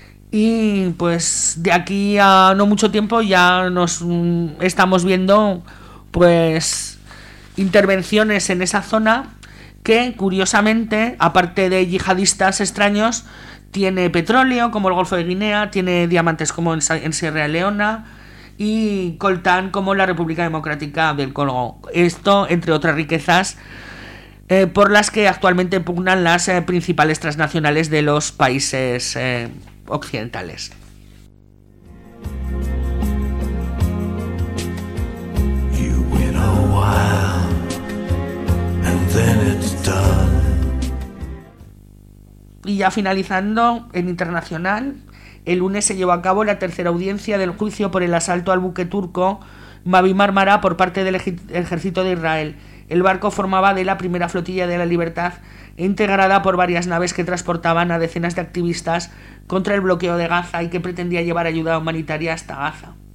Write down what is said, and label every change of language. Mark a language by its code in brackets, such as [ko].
[es] Y pues de aquí a no mucho tiempo ya nos estamos viendo pues intervenciones en esa zona que, curiosamente, aparte de yihadistas extraños, tiene petróleo como el Golfo de Guinea, tiene diamantes como en Sierra Leona y coltán como la República Democrática del Congo. Esto entre otras riquezas por las que actualmente pugnan las principales transnacionales de los países occidentales. [en] You win a while, and then it's done. [es] Y ya finalizando, en internacional, el lunes se llevó a cabo la tercera audiencia del juicio por el asalto al buque turco Mavi Marmara por parte del ejército de Israel. El barco formaba de la primera flotilla de la libertad, integrada por varias naves que transportaban a decenas de activistas contra el bloqueo de Gaza y que pretendía llevar ayuda humanitaria hasta Gaza.